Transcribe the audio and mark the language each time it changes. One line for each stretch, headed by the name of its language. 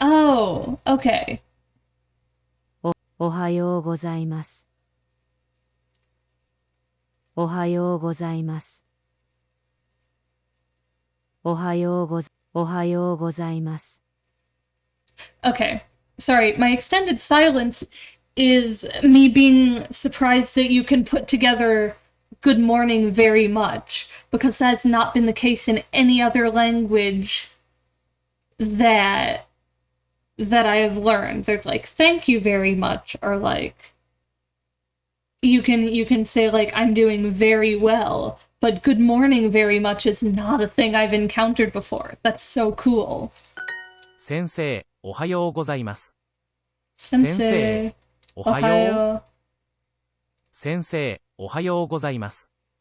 English: Oh, okay.
Japanese: おはようございますおはようございますおはようございます
English: Okay. Sorry, my extended silence is me being surprised that you can put together good morning very much, because that's not been the case in any other language that I have learned. There's like thank you very much, or like you can say like I'm doing very well, but good morning very much is not a thing I've encountered before. That's so cool.
Japanese: 先生、おはようございます。 Sensei. おはよう。 Ohayo. 先生、おはようございます。